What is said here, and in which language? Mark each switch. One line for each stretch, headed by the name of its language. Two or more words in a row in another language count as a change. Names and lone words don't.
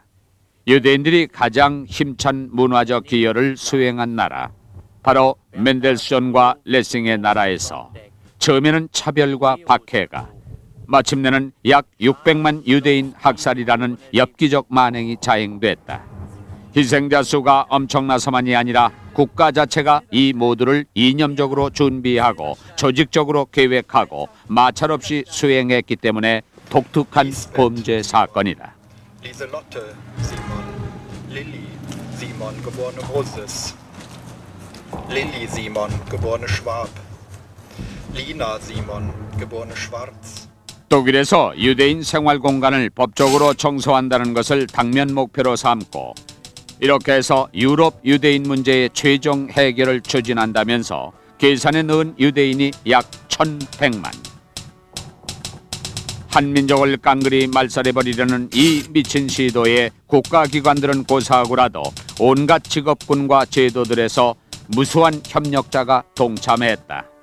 Korean: 유대인들이 가장 힘찬 문화적 기여를 수행한 나라, 바로 멘델스존과 레싱의 나라에서 처음에는 차별과 박해가, 마침내는 약 600만 유대인 학살이라는 엽기적 만행이 자행됐다. 희생자 수가 엄청나서만이 아니라 국가 자체가 이 모두를 이념적으로 준비하고 조직적으로 계획하고 마찰 없이 수행했기 때문에 독특한 범죄 사건이다.
German: Lieselotte Simon, Lilly Simon, geborene Moses, Lilly Simon, geborene Schwab, Lina Simon, geborene Schwarz.
Korean: 독일에서 유대인 생활 공간을 법적으로 청소한다는 것을 당면 목표로 삼고 이렇게 해서 유럽 유대인 문제의 최종 해결을 추진한다면서 계산에 넣은 유대인이 약 1,100만. 한민족을 깡그리 말살해버리려는 이 미친 시도에 국가기관들은 고사하고라도 온갖 직업군과 제도들에서 무수한 협력자가 동참했다.